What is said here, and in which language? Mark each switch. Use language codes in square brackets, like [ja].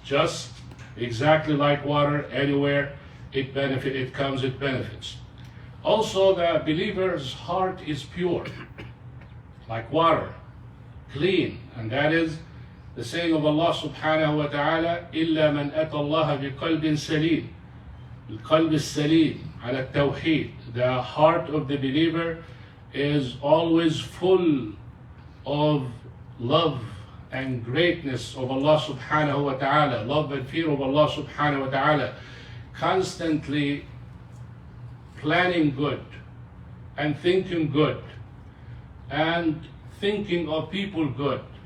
[en] Just exactly like water, anywhere it benefits. Also, the believer's heart is pure, like water, clean, and that is the saying of Allah subhanahu wa ta'ala, [ar] إِلَّا مَنْ أَتَى اللَّهَ بِقَلْبٍ سَلِيمٍ. القلب السليم على التوحيد. [en] The heart of the believer is always full of love and greatness of Allah subhanahu wa ta'ala, love and fear of Allah subhanahu wa ta'ala, constantly planning good and thinking good and thinking of people good.